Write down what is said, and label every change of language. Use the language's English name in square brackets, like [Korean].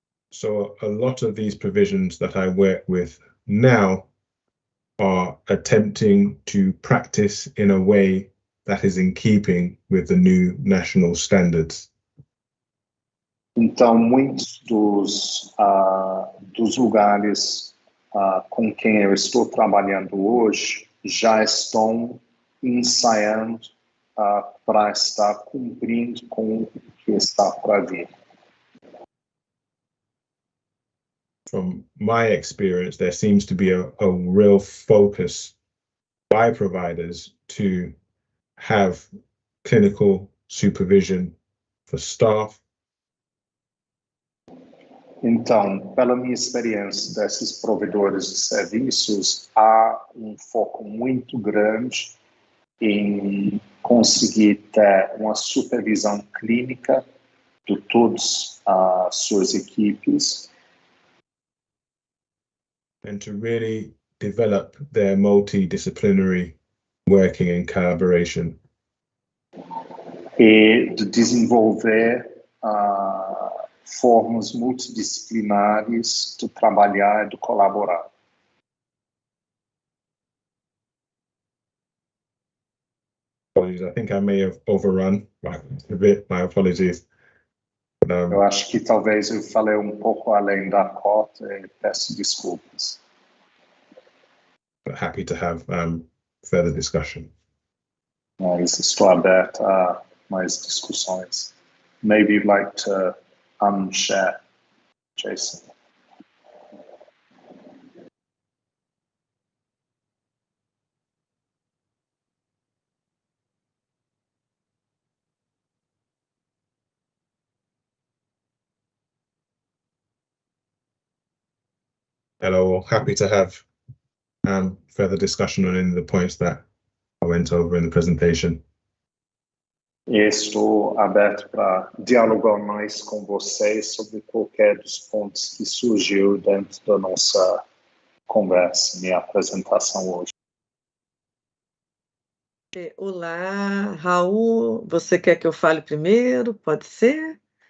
[English] So a lot of these provisions that I work with now are attempting to practice in a way that is in keeping with the new national standards. [Portuguese] Então, muitos dos lugares com quem eu estou trabalhando hoje já estão ensaiando para estar cumprindo com o que está para vir. [English] From my experience, there seems to be a real focus by providers to have clinical supervision for staff. [Portuguese] Então, pela minha experiência desses provedores de serviços, há foco muito grande em conseguir ter uma supervisão clínica de todas as suas equipes. [English] And to really develop their multidisciplinary working and collaboration [Portuguese] e de desenvolver formas multidisciplinares de trabalhar e de colaborar. [English] Apologies, I think I may have overrun a bit. My apologies. [Portuguese] Eu acho que talvez eu falei um pouco além da cota e peço desculpas. [English] But happy to have further discussion. [Portuguese] Mas estou aberto a mais discussões. [English] Maybe you'd like to unshare, Jason. Hello, happy to have further discussion on any of the points that I went over in the presentation. [Portuguese] Estou aberto para dialogar mais com vocês sobre qualquer dos pontos que surgiu dentro da nossa conversa, minha apresentação hoje. Olá, Raul, você quer que eu fale primeiro? Pode ser?